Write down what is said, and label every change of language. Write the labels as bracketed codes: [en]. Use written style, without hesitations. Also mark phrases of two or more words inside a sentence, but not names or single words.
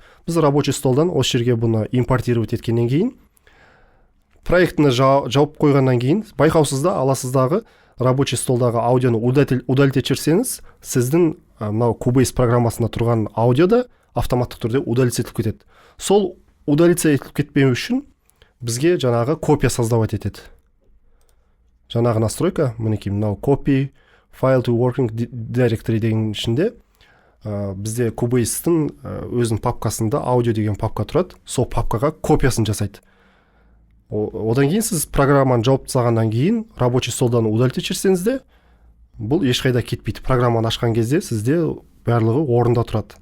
[kk] Біз [ru] рабочий столдан [kk] осы жерге бұны импортировать еткеннен кейін, проектіні жауып қойғаннан кейін, байқаусызда аласыздағы [ru] рабочий столдағы [kk] аудионы удалить етсеңіз, сіздің мынау Cubase программасында тұрған аудиода автоматтық түрде удалить етіліп кетеді. Сол удалиться етіліп кетпеу үшін бізге жаңағы [ru] копия создавать [kk] етеді. Жаңағы настройка, мінекей, мынау [en] copy file to working directory [kk] деген ішінде бізде Cubase-тың өзінің папкасында аудио деген папка тұрады. Сол папкаға копиясын жасайды. Одан кейін сіз программаны жауып тастағаннан кейін [ru] рабочий столдан [kk] удалить етсеңіз де, бұл ешқайда кетпейді. Программаны ашқан кезде сізде барлығы орында тұрады.